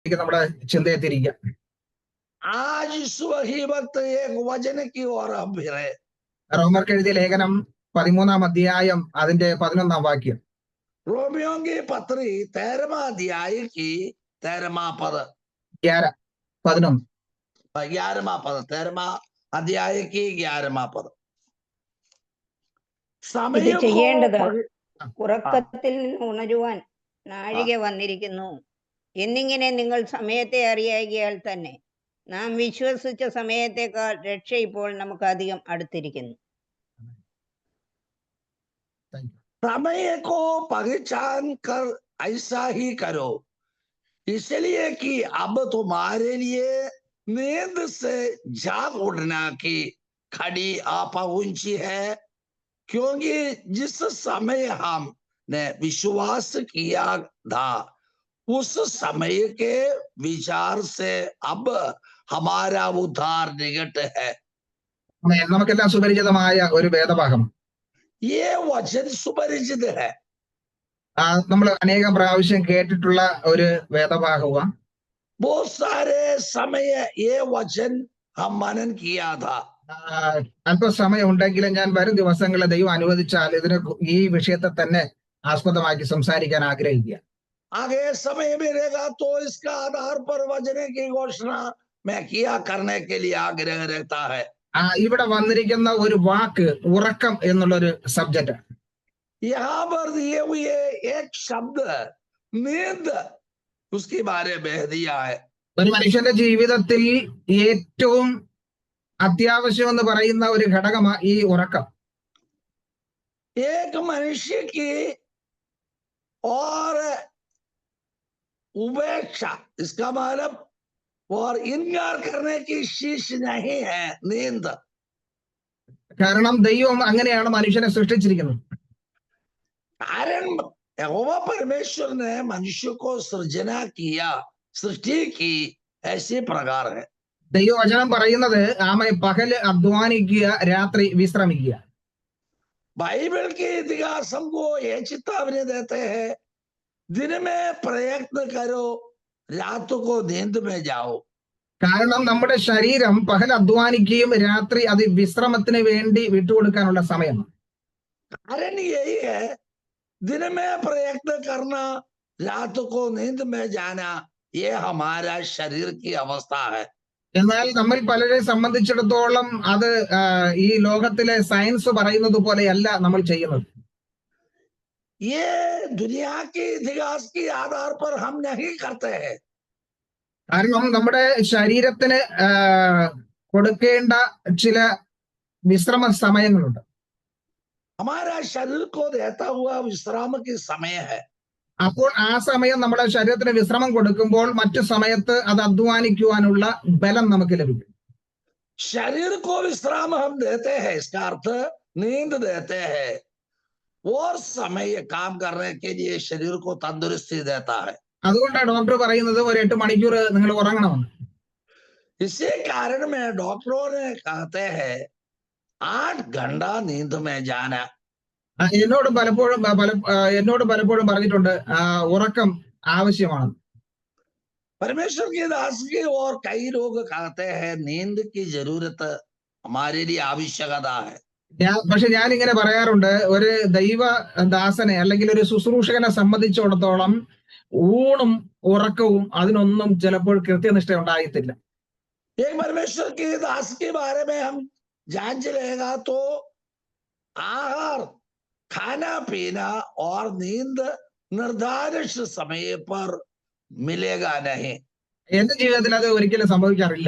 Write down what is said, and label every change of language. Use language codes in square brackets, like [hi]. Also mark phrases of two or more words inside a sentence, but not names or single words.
[ml] നമ്മുടെ ചിന്തയെ തിരിക്കുക. [hi] आज वही वक्त एक वचन की ओर हम फिरे. [ml] റോമർക്ക് എഴുതിയ ലേഖനം 13-ാം അധ്യായം അതിന്റെ 11-ാം വാക്യം. [hi] रोमियों की पत्री 13वां अध्याय की 13वां पद. 11 11वां पद, 13वां अध्याय की 11वां पद. [ml] ഇത് ചെയ്യേണ്ടത് [hi] समय [ml] ഉറക്കത്തിൽ നിന്ന് ഉണരുവാൻ നാഴിക വന്നിരിക്കുന്നു എന്നിങ്ങനെ നിങ്ങൾ സമയത്തെ അറിയാകിയാൽ തന്നെ നാം വിശ്വസിച്ച സമയത്തേക്കാൾ രക്ഷ ഇപ്പോൾ നമുക്ക് അധികം അടുത്തിരിക്കുന്നു. [hi] समय को पहचान कर ऐसा ही करो, इसलिए कि अब तुम्हारे लिए नींद से जाग उठना की घड़ी आ पहुंची है, क्योंकि जिस समय हमने विश्वास किया था उस समय के विचार से अब हमारा उद्धार निकट है. [ml] നമുക്കെല്ലാം സുപരിചിതമായ ഒരു വേദഭാഗം. [hi] ये वचन सुपरिचित है. [ml] നമ്മൾ അനേകം പ്രാവശ്യം കേട്ടിട്ടുള്ള ഒരു വേദഭാഗമാണ്. [hi] बहुत सारे समय ये वचन हम मनन किया था. [ml] അല്പസമയം ഉണ്ടെങ്കിലും ഞാൻ വരും ദിവസങ്ങളിൽ ദൈവം അനുവദിച്ചാൽ ഈ വിഷയത്തെ തന്നെ ആസ്പദമാക്കി സംസാരിക്കാൻ ആഗ്രഹിക്കുക. [hi] आगे समय मिलेगा तो इसका आधार पर वचन की घोषणा मैं किया करने के लिए आग्रह रहता है. [ml] ഇവിടെ വന്നിരിക്കുന്ന ഒരു വാക്ക് ഉറക്കം എന്നുള്ളൊരു സബ്ജക്റ്റ്. [hi] यहाँ पर दिए हुए एक शब्द नींद उसके बारे में दिया है. [ml] ഒരു മനുഷ്യന്റെ ജീവിതത്തിൽ ഏറ്റവും അത്യാവശ്യം എന്ന് പറയുന്ന ഒരു ഘടകമാണ് ഈ ഉറക്കം. [hi] एक मनुष्य की और उपेक्षा, इसका मतलब और इनकार करने की शीश नहीं है नींद. [ml] കാരണം ദൈവം അങ്ങനെയാണ് മനുഷ്യനെ സൃഷ്ടിച്ചിരിക്കുന്നത്. [hi] कारण यहोवा परमेश्वर ने मनुष्य को सृजना किया, सृष्टि की ऐसे प्रकार है. [ml] ദൈവവചനം പറയുന്നത് പകല് അധ്വാനിക്കുക, രാത്രി വിശ്രമിക്കുക. [hi] बाइबल के इतिहास हमको ये चेतावनी देते हैं, दिन में प्रयत्न करो, रात को नींद में जाओ. [ml] കാരണം നമ്മുടെ ശരീരം പകൽ അധ്വാനിക്കുകയും രാത്രി അത് വിശ്രമത്തിന് വേണ്ടി വിട്ടുകൊടുക്കാനുള്ള സമയമാണ്. [hi] कारण यही है, दिन में प्रयत्न करना, रात को नींद में जाना, ये हमारा शरीर की अवस्था है. [ml] എന്നാൽ നമ്മൾ പലരെ സംബന്ധിച്ചിടത്തോളം അത് ഈ ലോകത്തിലെ സയൻസ് പറയുന്നത് പോലെയല്ല നമ്മൾ ചെയ്യുന്നത്. [hi] ये दुनिया के इतिहास के आधार पर हम नहीं करते हैं. [ml] കാരണം നമ്മുടെ ശരീരത്തിന് കൊടുക്കേണ്ട ചില വിശ്രമ സമയങ്ങളുണ്ട്. [hi] हमारा शरीर को देता हुआ विश्राम के समय है. [ml] അപ്പോൾ ആ സമയം നമ്മുടെ ശരീരത്തിന് വിശ്രമം കൊടുക്കുമ്പോൾ മറ്റു സമയത്ത് അത് അധ്വാനിക്കുവാനുള്ള ബലം നമുക്ക് ലഭിക്കും. [hi] शरीर को विश्राम हम देते हैं, इसका अर्थ नींद देते हैं, और समय काम करने के लिए शरीर को तंदुरुस्ती देता है. [ml] അതുകൊണ്ടാണ് ഡോക്ടർ പറയുന്നത് ഒരു 8 മണിക്കൂർ നിങ്ങൾ ഉറങ്ങണമെന്ന്. [hi] इसी कारण में डॉक्टरों ने कहते हैं 8 घंटा नींद में जाना. [ml] എന്നോട് പലപ്പോഴും പറഞ്ഞിട്ടുണ്ട് ഉറക്കം ആവശ്യമാണ്. [hi] परमेश्वर की दास की और कई लोग कहते हैं नींद की जरूरत हमारे लिए आवश्यकता है. [ml] പക്ഷെ ഞാൻ ഇങ്ങനെ പറയാറുണ്ട്, ഒരു ദൈവദാസനെ അല്ലെങ്കിൽ ഒരു ശുശ്രൂഷകനെ സംബന്ധിച്ചിടത്തോളം ഊണും ഉറക്കവും അതിനൊന്നും ചിലപ്പോൾ കൃത്യനിഷ്ഠ ഉണ്ടായിട്ടില്ല. [hi] एक परमेश्वर की दास के बारे में हम जांच लेगा तो आहार, खाना पीना और नींद निर्धारित समय पर मिलेगा नहीं. [ml] എന്റെ ജീവിതത്തിൽ അത് ഒരിക്കലും സംഭവിക്കാറില്ല.